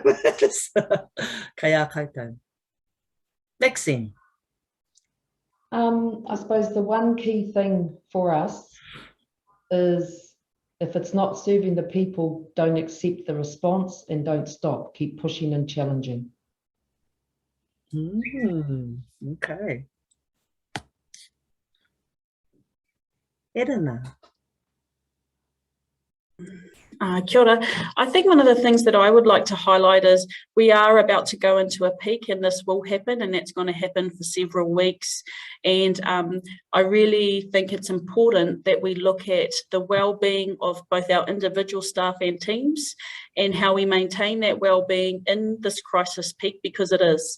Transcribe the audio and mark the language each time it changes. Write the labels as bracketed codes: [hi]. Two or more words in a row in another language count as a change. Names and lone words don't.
[mi] Kaya koutou. Maxine. [en] I suppose the one key thing for us is if it's not serving the people, don't accept the response and don't stop. Keep pushing and challenging. Okay. Erana. [mi] Kia ora. [en] I think one of the things that I would like to highlight is we are about to go into a peak, and this will happen, and that's going to happen for several weeks. And I really think it's important that we look at the well-being of both our individual staff and teams and how we maintain that well-being in this crisis peak, because it is.